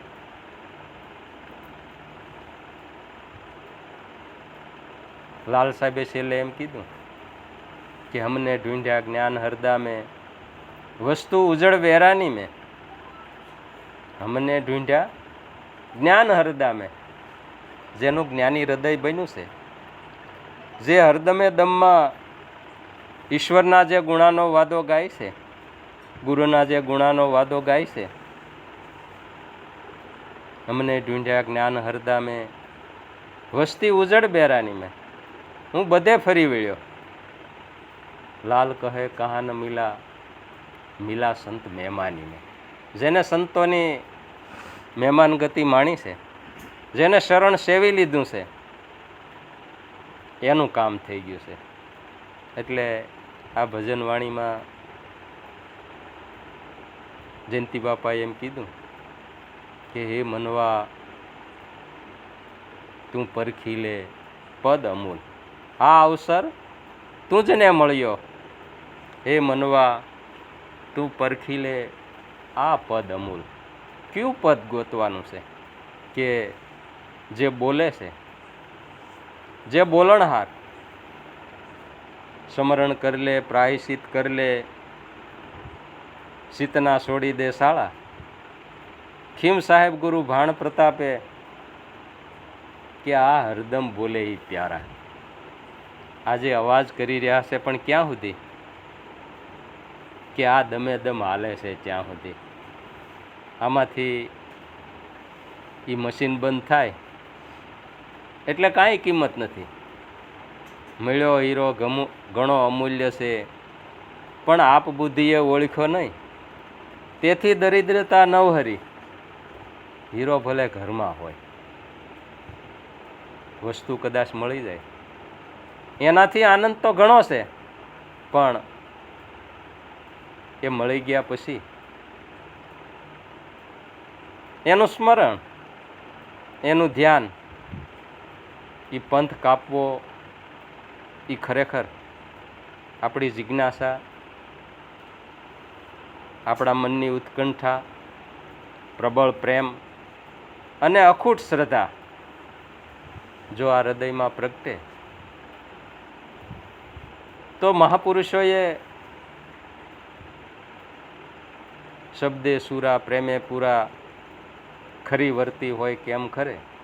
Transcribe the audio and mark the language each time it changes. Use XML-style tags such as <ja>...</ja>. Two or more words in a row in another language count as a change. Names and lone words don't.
<gu>લાલ સાહેબે છેલ્લે એમ કીધું કિ</gu> <hi>हमने ढूंढ्या ज्ञान हरदा में, वस्तु उजड़ वेरानी में। हमने ढूंढ्या ज्ञान हरदा में,</hi> <gu>જેનું જ્ઞાની હૃદય બન્યું છે, જે હરદમે દમમાં ઈશ્વરના જે ગુણાનો વાદો ગાય છે, ગુરુના જે ગુણાનો વાદો ગાય છે।</gu> <hi>हमने ढूंढ्या ज्ञान हरदा में, वस्ती उजड़ बेरानी में।</hi> <gu>હું બધે ફરી વળ્યો,</gu> <hi>लाल कहे कहाँ न मिला, मिला संत मेहमानी में।</hi> <gu>જેને સંતોની મહેમાન ગતિ માણી છે, જેને શરણ સેવી લીધું છે, એનું કામ થઈ ગયું છે। એટલે આ ભજનવાણીમાં જયંતિ બાપાએ એમ કીધું કે હે મનવા તું પરખી લે પદ અમૂલ, આ અવસર તુજને મળ્યો। હે મનવા તું પરખી લે આ પદ અમૂલ। ક્યોં પદ ગોતવાનું છે કિ જે બોલે છે, જે બોલણહાર સમરણ કર લે, પ્રાયશ્ચિત કર લે, સીતના છોડી દે શાળા। ખીમ સાહેબ ગુરુ ભાણ પ્રતાપે કિ આ હરદમ બોલે હી પ્યારા। આજે અવાજ કરી રહ્યા છે પણ ક્યાં સુધી કિ આ દમે દમ હાલે છે ત્યાં સુધી। આમાંથી ઈ મશીન બંધ થાય એટલે કાંઈ કિંમત નથી। મળ્યો હીરો ઘણો અમૂલ્ય છે પણ આપ બુદ્ધિએ ઓળખ્યો નહીં, તેથી દરિદ્રતા નવહરી। હીરો ભલે ઘરમાં હોય, વસ્તુ કદાચ મળી જાય એનાથી આનંદ તો ઘણો છે પણ એ મળી ગયા પછી એનુ સ્મરણ, એનુ ધ્યાન, ઈ પંથ કાપવો ઈ ખરેખર આપણી જિજ્ઞાસા, આપણા મનની ઉત્કંઠા, પ્રબળ પ્રેમ અને અખૂટ શ્રદ્ધા જો આ હૃદયમાં પ્રગટે તો મહાપુરુષોએ શબ્દે સૂરા પ્રેમે પૂરા ખરી વર્તી હોય કેમ ખરે।</gu>